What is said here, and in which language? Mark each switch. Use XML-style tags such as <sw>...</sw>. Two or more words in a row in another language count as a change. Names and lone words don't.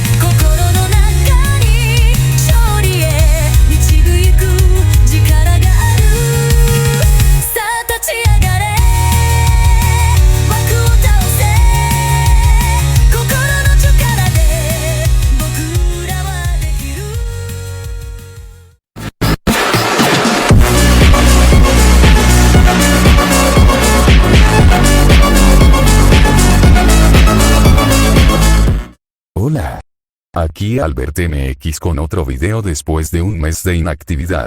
<ja>心の中に勝利へ導く力がある。さあ立ち上がれ、枠を倒せ。心の力で僕らはできる。</ja> <es>Hola. Aquí Albert MX con otro video después de un mes de inactividad.</es>